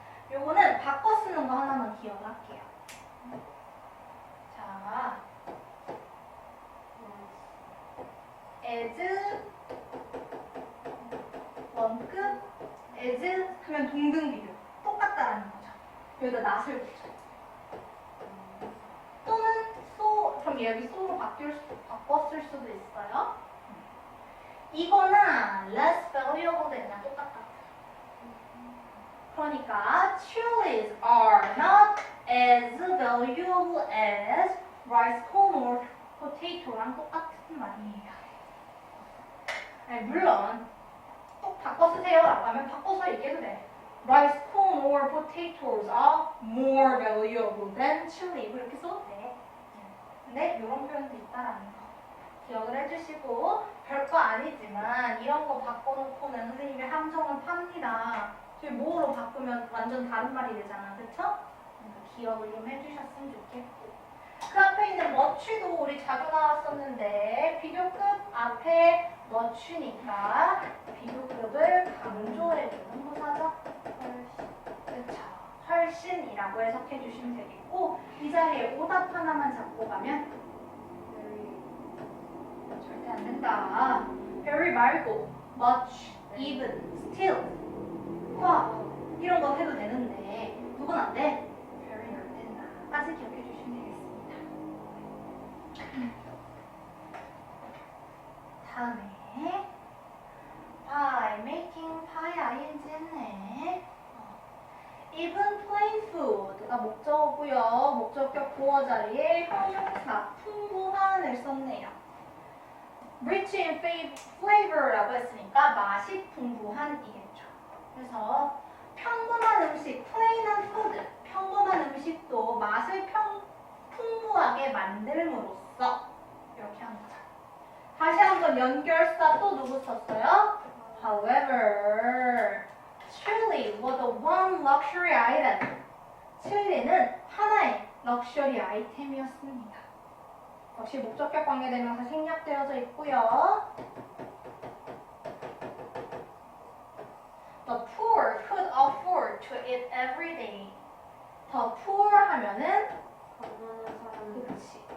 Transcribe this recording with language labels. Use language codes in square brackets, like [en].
[ko] 요거는 바꿔 쓰는 거 하나만 기억할게요. 자, as 원급 as 하면 동등 비교 똑같다라는 거죠. 여기다 not을 붙여. 또는 so 그럼 여기 so로 바꿨을 수도 있어요. 이거나 less valuable than이랑 똑같다. 그러니까 [en] chilies are not as valuable as rice, corn or potato랑 똑같은 말이에요. [ko] 아니, 물론 꼭 바꿔 쓰세요 라고 하면 바꿔서 얘기해도 돼. [en] Rice, corn or potatoes are more valuable than chili. [ko] 이렇게 써도 돼. 근데 이런 표현도 있다라는 거 기억을 해주시고 별거 아니지만 이런 거 바꿔놓고는 선생님이 함정을 팝니다. 저희 뭐로 바꾸면 완전 다른 말이 되잖아. 그쵸? 그러니까 기억을 좀 해주셨으면 좋겠고 그 앞에 있는 much도 우리 자주 나왔었는데 비교급 앞에 much니까 비교급을 강조해주는 부사죠. 그쵸? 훨씬이라고 해석해 주시면 되겠고 이 자리에 오답 하나만 잡고 가면 절대 안 된다. very 말고 much, even, still, qua 이런 거 해도 되는데 누군 안 돼? very 안 된다. 까지 기억해 주시면 되겠습니다. 다음에 by making pie ing 했네. even plain food가 목적어고요. 목적격 보어 자리에 형용사 풍부한을 썼네요. rich in flavor라고 했으니까 맛이 풍부한이겠죠. 그래서 평범한 음식, plain한 food, 평범한 음식도 맛을 풍부하게 만들므로써 이렇게 한 거죠. 다시 한번 연결사 또 누구 썼어요? [en] However, chili was the one luxury item. [ko] 칠리는 하나의 럭셔리 아이템이었습니다. 역시 목적격 관계대명사 생략되어져 있고요. [en] The poor could afford to eat every day. [ko] The poor 하면은 그렇지.